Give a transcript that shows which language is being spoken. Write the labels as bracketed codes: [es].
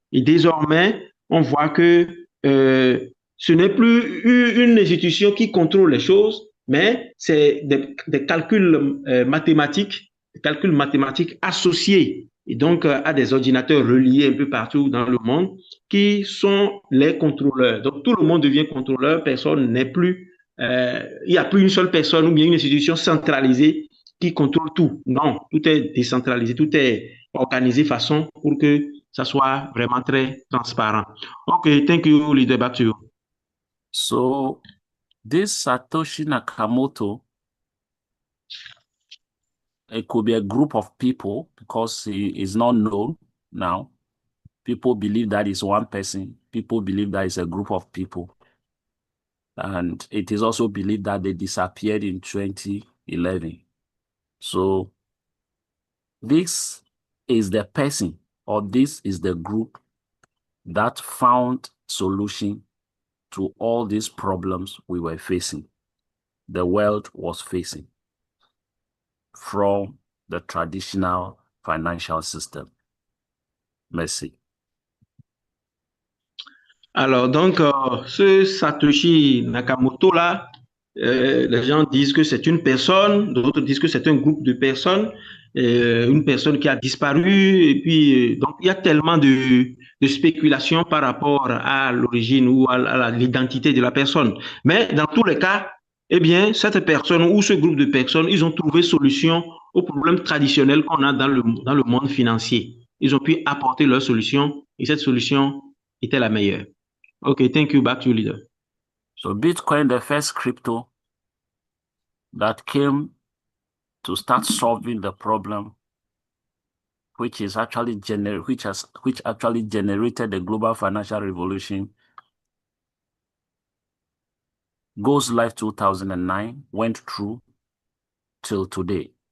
[fr] Et désormais, on voit que ce n'est plus une institution qui contrôle les choses, mais c'est des calculs mathématiques associés et donc à des ordinateurs reliés un peu partout dans le monde qui sont les contrôleurs. Donc tout le monde devient contrôleur, personne n'est plus, il n'y a plus une seule personne ou bien une institution centralisée qui contrôle tout. Non, tout est décentralisé, tout est organisé de façon pour que ça soit vraiment très transparent. [en] Okay, thank you, leader. Back to you. So this Satoshi Nakamoto, it could be a group of people because he is not known now. People believe that is one person. People believe that is a group of people. And it is also believed that they disappeared in 2011. So this is the person, or this is the group that found solution to all these problems we were facing, the world was facing from the traditional financial system. [fr] Merci. Alors, donc, ce Satoshi Nakamoto-là, les gens disent que c'est une personne, d'autres disent que c'est un groupe de personnes, une personne qui a disparu, et puis, donc, il y a tellement de spéculations par rapport à l'origine ou à l'identité de la personne. Mais dans tous les cas, eh bien, cette personne ou ce groupe de personnes, ils ont trouvé solution aux problèmes traditionnels qu'on a dans le monde financier. Ils ont pu apporter leur solution, et cette solution était la meilleure. [en] Okay, thank you. Back to you, leader. So Bitcoin, the first crypto that came to start solving the problem which actually generated the global financial revolution, goes live 2009, went through till today.